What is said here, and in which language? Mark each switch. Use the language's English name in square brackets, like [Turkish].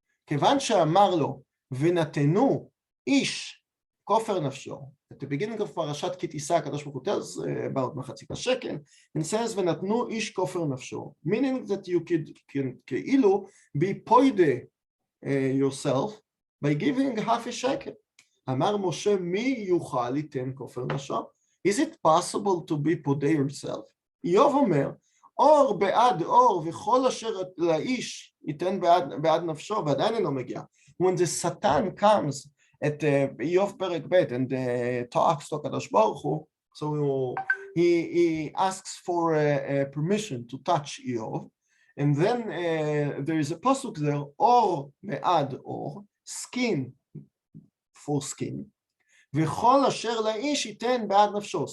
[Hebrew] כיוון שאמר לו, ונתנו איש כופר נפשו. [English] At the beginning of פרשת כי תישא, הקדוש ברוך הוא tells about מחצית השקל, and says, [Hebrew] ונתנו איש כופר נפשו. [English] Meaning that you can כאילו be poide yourself by giving half a shekel. [Hebrew] אמר משה, מי יוכל ליתן כופר נפשו? [English] Is it possible to be פודה yourself? [Hebrew] איוב אומר, אור בעד אור וכל אשר לאיש ייתן בעד נפשו, ועדיין אינו מגיע. [English] When the Satan comes at איוב פרק ב' and talks to הקדוש ברוך הוא, so he asks for permission to touch איוב, and then there is a pasuk there, [Hebrew] אור בעד אור, [English] skin for skin, [Hebrew] וכל אשר לאיש ייתן בעד נפשו.